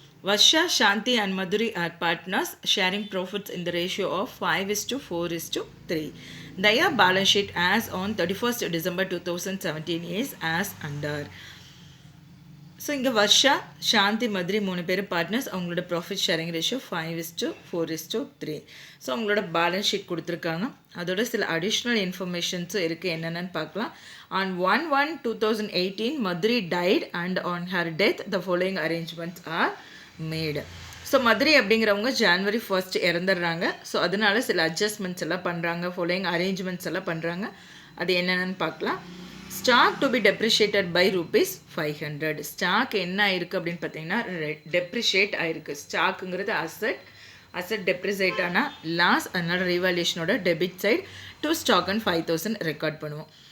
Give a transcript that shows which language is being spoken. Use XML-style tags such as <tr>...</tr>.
<en>Varsha, Shanti and Madhuri are partners sharing profits in the ratio of 5:4:3. Their balance sheet as on 31st December 2017 is as under.</en> <ta>So இங்கே வர்ஷா சாந்தி மதுரி 3 பேர் partners. அவங்களோட profit sharing ratio 5:4:3. So அவங்களோட balance sheet கொடுத்துருக்காங்க. அதோட சில additional இன்ஃபர்மேஷன்ஸும் இருக்குது, என்னென்னு பார்க்கலாம்.</ta> <en>On 1/1/2018</en> <ta>Madhuri</ta> <en>died and on her death the following arrangements are made.</en> <ta>So Madurai அப்படிங்கிறவங்க</ta> <en>January 1st</en> <ta>இறந்துடுறாங்க. ஸோ அதனால சில அட்ஜஸ்ட்மெண்ட்ஸ் எல்லாம் பண்ணுறாங்க, ஃபாலோயிங் அரேஞ்ச்மெண்ட்ஸ் எல்லாம் பண்ணுறாங்க. அது என்னென்னு பார்க்கலாம். Stock to be deprecated by ₹500. Stock என்ன ஆயிருக்கு அப்படின்னு பார்த்தீங்கன்னா டெப்ரிஷியேட் ஆயிருக்கு. ஸ்டாக்குங்கிறது அசட் டெப்ரிசேட் ஆனால் லாஸ், அதனால ரீவால்யூஷனோட debit side to stock and 5,000 record பண்ணுவோம்.</ta>